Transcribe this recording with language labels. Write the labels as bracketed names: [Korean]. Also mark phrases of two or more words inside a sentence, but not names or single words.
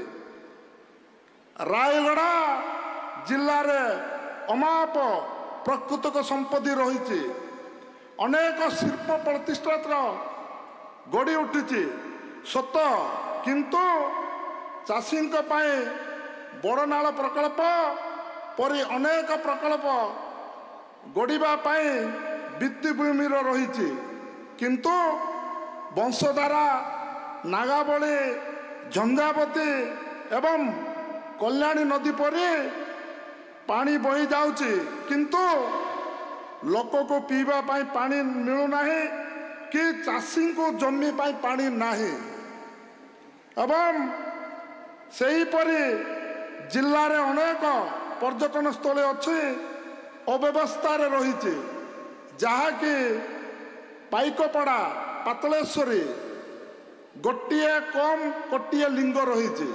[Odia] ରାୟଗଡ଼ା ଜିଲ୍ଲା ରେ ଅମାପ ପ୍ରାକୃତିକ ସମ୍ପତ୍ତି ରହି ଅନେକ ଶିଳ୍ପ ପ୍ରତିଷ୍ଠାନ ଗଢ଼ି ଉଠି ସତ କିନ୍ତୁ ଚାଷୀ ବଡ଼ନାଳ ପ୍ରକଳ୍ପ ପରି ଅନେକ ପ୍ରକଳ୍ପ ଗଢ଼ା ଭିତ୍ତିଭୂମି ରହି କିନ୍ତୁ ବଂଶଧାରା ନାଗାବଳୀ ଝଞ୍ଜାବତୀ ଏବଂ କଲ୍ୟାଣୀ ନଦୀ ପରି ପାଣି ବହି ଯାଉଛି କିନ୍ତୁ ଲୋକ କୋ ପିଇବା ପାଇଁ ପାଣି ମିଳୁନା କି ଚାଷୀ କୋ ଜମି ପାଇଁ ପାଣି ନାହିଁ ଏବଂ ସେହି ପରି ଜିଲ୍ଲା ରେ ଅନେକ ପର୍ଯ୍ୟଟନ ସ୍ଥଳ ଅଛି ଅବ୍ୟବସ୍ଥା ରହି ଯାହାକି ପାଇକପଡ଼ା ପାତାଳେଶ୍ୱରୀ ଗୋଟେ କମ କୋଟିଏ ଲିଙ୍ଗ ରହି